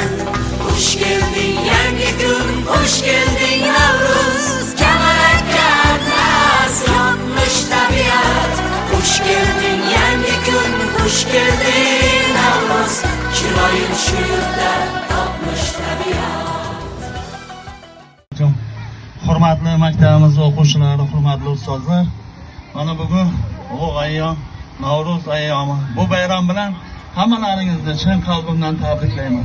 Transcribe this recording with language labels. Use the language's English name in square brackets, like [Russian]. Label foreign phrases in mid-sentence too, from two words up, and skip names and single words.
[Turkish] Hoş geldin yangi gün, hoş geldin Navruz, Kemalakka tas yapmış tabiat. Hoş geldin yangi gün, hoş geldin [Uzbek] Navruz, chiroying shu yurtda topmish tabiat. Hurmatli maktabimiz o'quvchilari, hurmatli ustozlar, mana bugun ulug' ayyom Navruz ayyomi. Bu bayram bilan hammalaringizni chin qalbimdan tabriklayman.